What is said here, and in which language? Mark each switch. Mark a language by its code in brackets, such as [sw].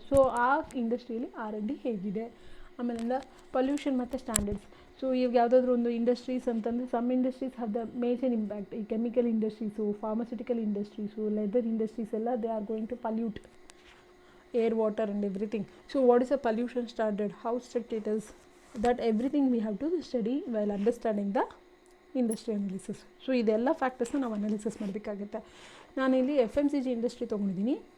[kn] So ಆ ಇಂಡಸ್ಟ್ರಿಯಲ್ಲಿ R&D ಹೇಗಿದೆ. ಆಮೇಲಿಂದ ಪೊಲ್ಯೂಷನ್ ಮತ್ತು ಸ್ಟ್ಯಾಂಡರ್ಡ್ಸ್. [en] so [kn] ಈಗ ಯಾವುದಾದ್ರೂ ಒಂದು [en] Industries ಅಂತಂದರೆ some industries have the major impact. ಈ chemical industries, pharmaceutical industries, leather industries ಎಲ್ಲ they are going to pollute air, water and everything. So what is a pollution standard, how strict it is, that everything we have to study while understanding the industry analysis. [kn] So ಇದೆಲ್ಲ ಫ್ಯಾಕ್ಟರ್ಸ್ನ ನಾವು analysis ಮಾಡಬೇಕಾಗುತ್ತೆ. ನಾನಿಲ್ಲಿ FMCG industry ತೊಗೊಂಡಿದ್ದೀನಿ.